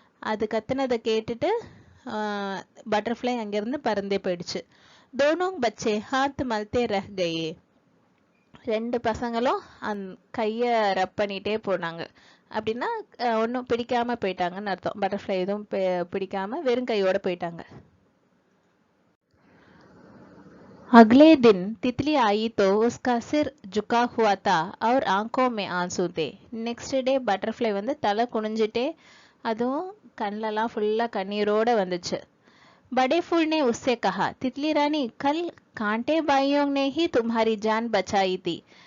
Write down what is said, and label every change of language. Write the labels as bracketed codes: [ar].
[ta] அது கத்துனதை கேட்டுட்டு பட்டர்ஃப்ளை அங்கிருந்து பறந்தே போயிடுச்சு. [hi] தோனோங் பச்சே ஹாத் மல்தே ரஹ் கயே. [ta] ரெண்டு பசங்களும் கையை ரப் பண்ணிட்டே போனாங்க. அப்படின்னா ஒன்றும் பிடிக்காம போயிட்டாங்கன்னு அர்த்தம். பட்டர்ஃப்ளை எதுவும் பிடிக்காம வெறும் கையோட போயிட்டாங்க. [hi] अगले दिन तितली आई तो उसका सिर झुका हुआ था और आंखों में आंसू थे. [ta] நெக்ஸ்ட் டே பட்டர்ஃப்ளை வந்து தலை குனிஞ்சிட்டே அதுவும் கண்ணிலலாம் ஃபுல்லாக கண்ணீரோட வந்துச்சு. [hi] बड़े फूल ने उससे कहा, तितली रानी कल कांटे बाइयों ने ही तुम्हारी जान बचाई थी.